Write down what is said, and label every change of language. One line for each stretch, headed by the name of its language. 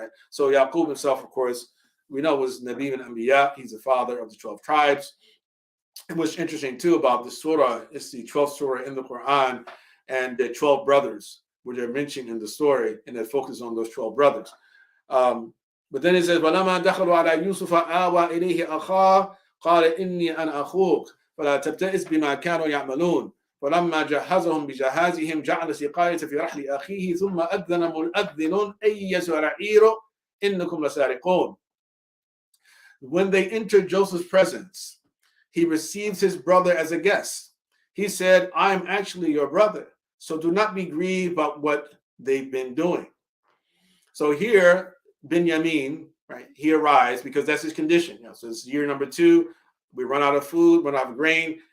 English: So Yaqub himself, of course, we know was Nabi and Anbiya. He's the father of the 12 tribes. And what's interesting too about this surah, it's the 12th surah in the Quran, and the 12 brothers, which are mentioned in the story, and it focuses on those 12 brothers. But then it says,
Arabic: وَلَمَا دَخَلُوا عَلَى يُوسُفَ آوَى إِلَيْهِ أَخَاهُ قَالَ إِنِّي أَنَا أَخُوكَ فَلَا تَبْتَئِسْ بِمَا كَانُوا يَعْمَلُونَ فَلَمَّا جَهَّزَهُم بِجَهَازِهِمْ جَعَلَ السِّقَايَةَ فِي رَحْلِ أَخِيهِ ثُمَّ أَذَّنَ مُؤَذِّنٌ أَيَّتُهَا الْعِيرُ إِنَّكُمْ لَسَارِقُونَ.
English: When they entered Joseph's presence, he receives his brother as a guest. He said, I am actually your brother, so do not be grieved about what they've been doing. So here, Binyamin, right, he arrives because that's his condition. So it's year number 2. We run out of food, run out of grain.